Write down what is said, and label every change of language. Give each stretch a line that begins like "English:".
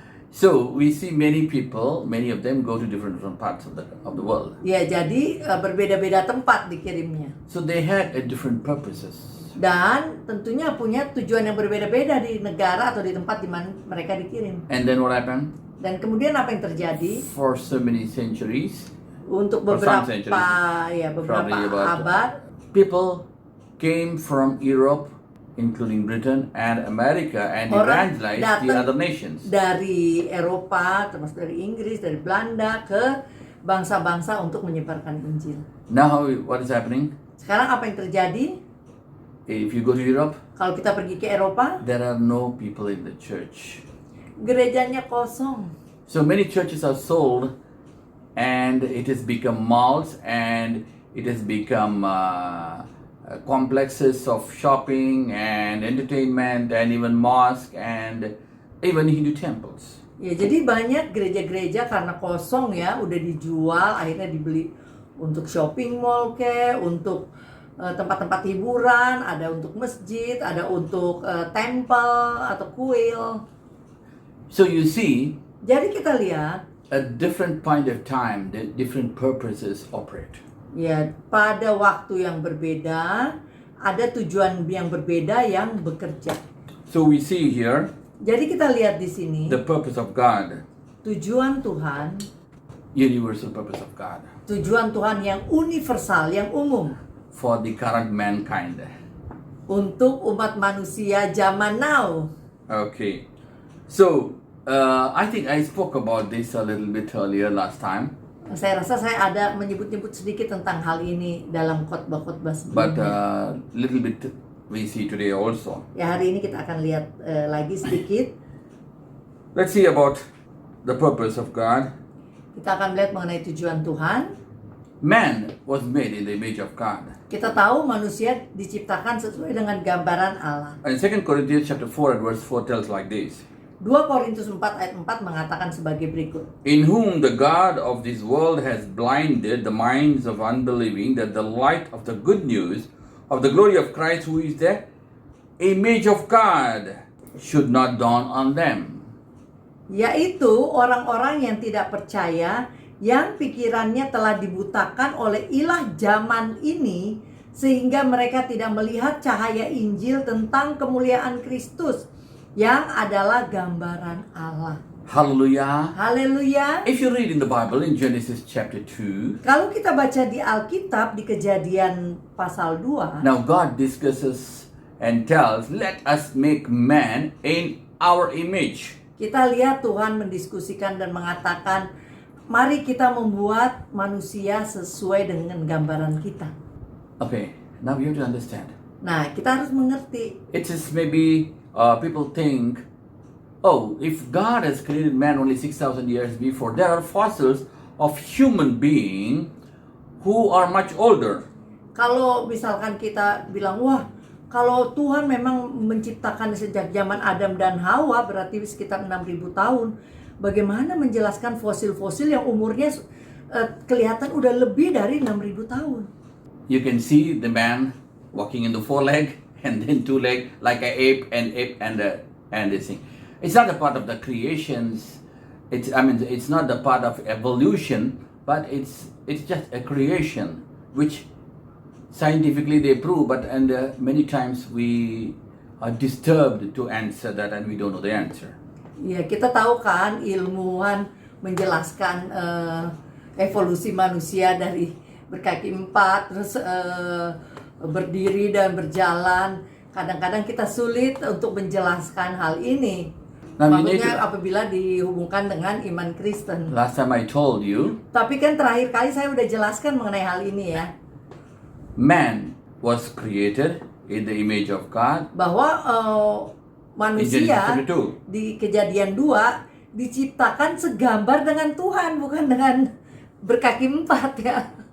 English: So we see many people, many of them go to different parts of the world.
Indonesian: Ya, jadi berbeda-beda tempat dikirimnya.
English: So they had different purposes.
Indonesian: Dan tentunya punya tujuan yang berbeda-beda di negara atau di tempat di mana mereka dikirim.
English: And then what happened?
Indonesian: Dan kemudian apa yang terjadi?
English: For so many centuries,
Indonesian: Untuk
English: For some
Indonesian: beberapa
English: probably about-
Indonesian: abad,
English: people came from Europe, including Britain and America, and
Indonesian: Orang
English: evangelized the
Indonesian: datang
English: other nations.
Indonesian: dari Eropa, termasuk dari Inggris, dari Belanda ke bangsa-bangsa untuk menyebarkan Injil.
English: Now what is happening?
Indonesian: Sekarang apa yang terjadi?
English: If you go to Europe,
Indonesian: Kalau kita pergi ke Eropa,
English: there are no people in the church.
Indonesian: gerejanya kosong.
English: So many churches are sold, and it has become malls, and it has become complexes of shopping and entertainment, and even mosque, and even Hindu temples.
Indonesian: Ya, jadi banyak gereja-gereja karena kosong ya, udah dijual, akhirnya dibeli untuk shopping mall untuk tempat-tempat hiburan, ada untuk masjid, ada untuk temple atau kuil.
English: So you see,
Indonesian: Jadi kita lihat,
English: at different point of time, the different purposes operate.
Indonesian: ya, pada waktu yang berbeda, ada tujuan yang berbeda yang bekerja.
English: So we see here
Indonesian: Jadi kita lihat di sini,
English: the purpose of God,
Indonesian: tujuan Tuhan,
English: universal purpose of God
Indonesian: tujuan Tuhan yang universal, yang umum
English: for the current mankind.
Indonesian: untuk umat manusia zaman now.
English: Okay, so I think I spoke about this a little bit earlier last time,
Indonesian: Saya rasa saya ada menyebut-nyebut sedikit tentang hal ini dalam khotbah-khotbah
English: but
Indonesian: sebelumnya.
English: little bit we see today also.
Indonesian: Ya, hari ini kita akan lihat lagi sedikit.
English: Let's see about the purpose of God.
Indonesian: Kita akan melihat mengenai tujuan Tuhan.
English: Man was made in the image of God.
Indonesian: Kita tahu manusia diciptakan sesuai dengan gambaran Allah.
English: And 2 Corinthians chapter 4 and verse 4 tells like this.
Indonesian: 2 Korintus 4 ayat 4 mengatakan sebagai berikut.
English: In whom the God of this world has blinded the minds of unbelieving, that the light of the good news of the glory of Christ, who is the image of God, should not dawn on them.
Indonesian: Yaitu orang-orang yang tidak percaya, yang pikirannya telah dibutakan oleh ilah zaman ini, sehingga mereka tidak melihat cahaya Injil tentang kemuliaan Kristus, yang adalah gambaran Allah.
English: Hallelujah.
Indonesian: Haleluya.
English: If you read in the Bible in Genesis chapter 2,
Indonesian: Kalau kita baca di Alkitab di Kejadian pasal 2,
English: now God discusses and tells, let us make man in our image.
Indonesian: kita lihat Tuhan mendiskusikan dan mengatakan, mari kita membuat manusia sesuai dengan gambaran kita.
English: Okay, now you have to understand.
Indonesian: Nah, kita harus mengerti.
English: It is maybe people think, oh, if God has created man only 6,000 years before, there are fossils of human being who are much older.
Indonesian: Kalau misalkan kita bilang, wah, kalau Tuhan memang menciptakan sejak zaman Adam dan Hawa, berarti sekitar 6.000 tahun. Bagaimana menjelaskan fosil-fosil yang umurnya kelihatan udah lebih dari 6.000 tahun?
English: You can see the man walking in the 4 leg and then 2 leg like an ape and this thing. It's not a part of the creations. It's not the part of evolution, but it's just a creation which scientifically they prove, but many times we are disturbed to answer that and we don't know the answer.
Indonesian: Ya, kita tahu kan ilmuwan menjelaskan evolusi manusia dari berkaki 4 terus berdiri dan berjalan. Kadang-kadang kita sulit untuk menjelaskan hal ini. Maksudnya apabila dihubungkan dengan iman Kristen.
English: Last time I told you.
Indonesian: Tapi kan terakhir kali saya udah jelaskan mengenai hal ini ya.
English: Man was created in the image of God.
Indonesian: Bahwa manusia di Kejadian 2 diciptakan segambar dengan Tuhan, bukan dengan berkaki 4 ya.